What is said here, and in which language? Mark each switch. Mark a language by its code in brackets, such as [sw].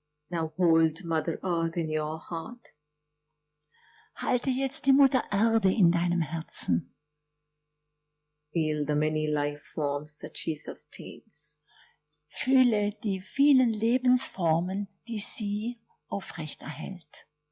[en] Now hold Mother Earth in your heart. [de] Halte jetzt die Mutter Erde in deinem Herzen. [en] Feel the many life forms that she sustains. [de] Fühle die vielen Lebensformen, die sie aufrechterhält.